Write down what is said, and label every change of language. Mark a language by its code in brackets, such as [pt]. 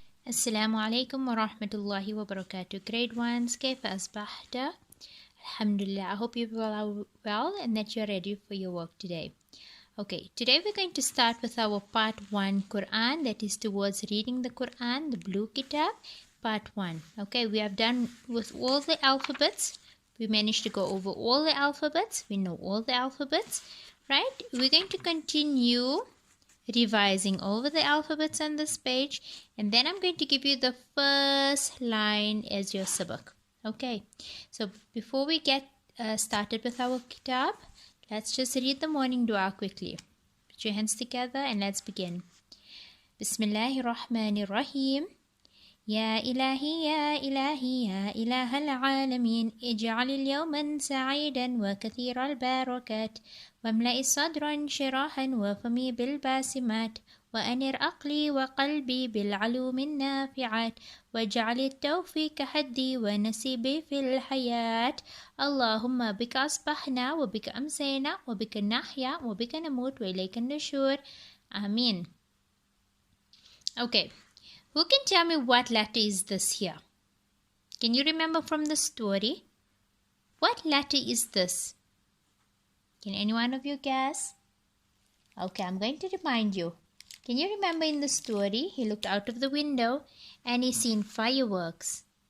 [ar] السلام عليكم ورحمة الله وبركاته. [en] Grade 1, [ar] كيف أصبحت? Alhamdulillah. [en] I hope you all are well and that you're ready for your work today. Okay, today we're going to start with our part 1 Quran, that is towards reading the Quran, the blue kitab, part 1. Okay, we have done with all the alphabets. We managed to go over all the alphabets. We know all the alphabets, right? We're going to continue revising over the alphabets on this page, and then I'm going to give you the first line as your sabak. Okay, so before we get started with our kitab, let's just read the morning dua quickly. Put your hands together and let's begin. Bismillahir Rahmanir Rahim. [ar] يا إلهي يا إلهي يا إله العالمين اجعل اليوم سعيدا وكثير البركات واملأ الصدر انشراحا وفمي بالباسمات وأنر عقلي وقلبي بالعلوم النافعات واجعل التوفيق حدي ونسيبي في الحياة اللهم بك أصبحنا وبك أمسينا وبك نحيا وبك نموت وإليك النشور آمين. [en] Okay. Who can tell me what letter is this here? Can you remember from the story? What letter is this? Can any one of you guess? Okay, I'm going to remind you. Can you remember in the story, he looked out of the window and he seen fireworks.